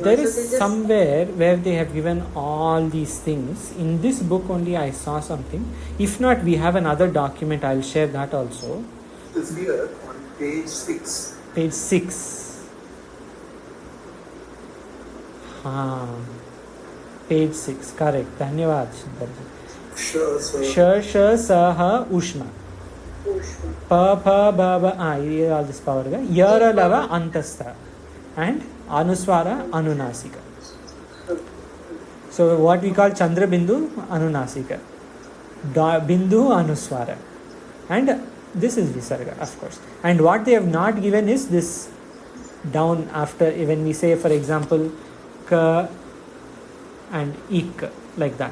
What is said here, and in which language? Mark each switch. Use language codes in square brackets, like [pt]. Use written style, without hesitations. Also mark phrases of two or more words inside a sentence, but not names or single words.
[en] there is somewhere where they have given all these things. In this book only I saw something. If not, we have another document. I'll share that also. It's here on page 6. Page 6. Page 6. Correct. Dhanyavad. [sa] श, ष, स, ह, ऊष्म। प, प, ब, ब, [en] all this power. [sa] यर, लव, अन्तःस्थ. [en] And Anuswara, Anunasika. So what we call Chandra Bindu, Anunasika. Bindu, Anuswara. And this is Visarga, of course. And what they have not given is this down after, when we say, for example, Ka and Ik, like that.